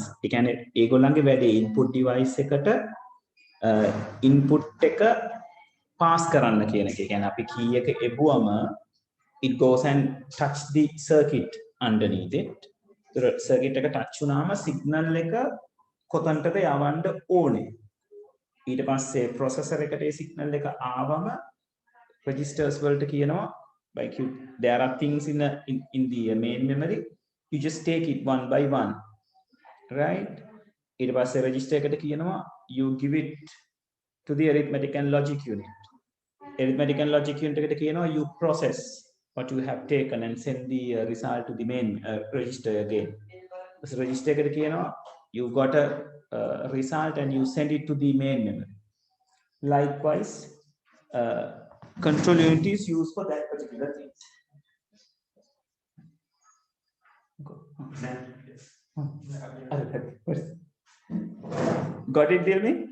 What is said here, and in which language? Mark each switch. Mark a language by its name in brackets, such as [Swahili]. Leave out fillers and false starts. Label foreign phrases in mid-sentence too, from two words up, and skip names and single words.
[Sinhala] ඒ කියන්නේ ඒගොල්ලන්ගේ වැඩේ input device එකට input එක pass කරන්න කියන එක. ඒ කියන්නේ අපි [English] key [Sinhala] එක එබුවම [English] it goes and touch the circuit underneath it. [Sinhala] circuit එක touch වුණාම signal එක කොතනටද යවන්න ඕනේ. ඊට පස්සේ processor එකට ඒ signal එක ආවම registers වලට කියනවා [English] like you there are things in the main memory you just take it one by one right [Sinhala] ඊට පස්සේ [English] register [Sinhala] එකට කියනවා [English] you give it to the arithmetic and logic unit arithmetic and logic unit [Sinhala] එකට කියනවා [English] you process what you have taken and send the result to the main register again so register [Sinhala] එකට කියනවා [English] you got a result and you send it to the main memory likewise control unit is used for that particular thing. Got it, Dilmi?